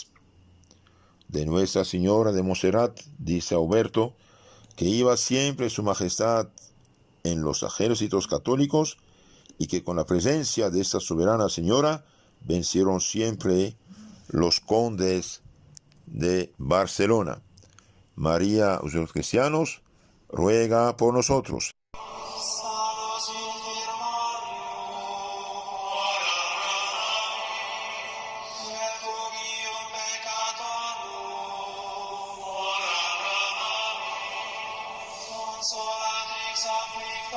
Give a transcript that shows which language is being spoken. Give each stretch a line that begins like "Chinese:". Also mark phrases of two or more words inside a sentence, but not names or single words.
Spanish: De Nuestra Señora de Montserrat dice Auberto que iba siempre su majestad en los ejércitos católicos y que con la presencia de esta soberana señora vencieron siempre los condes de Barcelona. María, de los cristianos, ruega por nosotros.
Latin: Salus infirmarium, ora pro nobis, refugium peccatorum, ora pro nobis, consolatrix afflictis